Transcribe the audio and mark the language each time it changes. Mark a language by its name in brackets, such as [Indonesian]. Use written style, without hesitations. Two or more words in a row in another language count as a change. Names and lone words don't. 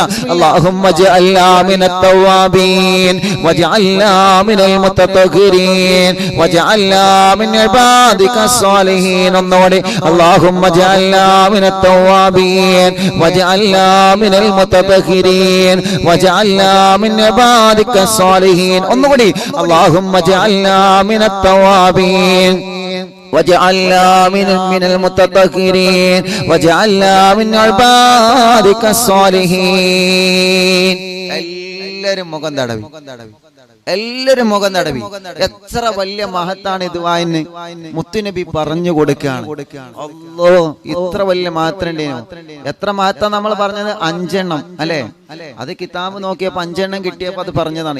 [Arabic] اللهم اجعلنا من التوابين واجعلنا من المتطهرين واجعلنا من عبادك الصالحين. [Malayalam] ഒന്നുകൂടി. [Arabic] اللهم اجعلنا من التوابين واجعلنا من المتطهرين واجعلنا من عبادك الصالحين. ഒന്നുകൂടി. اللهم اجعلنا من التوابين وجعلنا من المتطهرين وجعلنا من عبادك الصالحين. [Malayalam] എല്ലാവരും മുഖം തടവി, എല്ലാവരും മുഖം തടവി. എത്ര വലിയ മഹത്താണ് ഇത്. വായന് മുത്തുനബി പറഞ്ഞു കൊടുക്കുകയാണ്. അല്ലോ, ഇത്ര വലിയ മഹത്തുണ്ടേനോ. എത്ര മഹത്താ നമ്മൾ പറഞ്ഞത്? 5 എണ്ണം അല്ലെ? അത് കിതാബ് നോക്കിയപ്പോ 5 എണ്ണം കിട്ടിയപ്പോ അത് പറഞ്ഞതാണ്.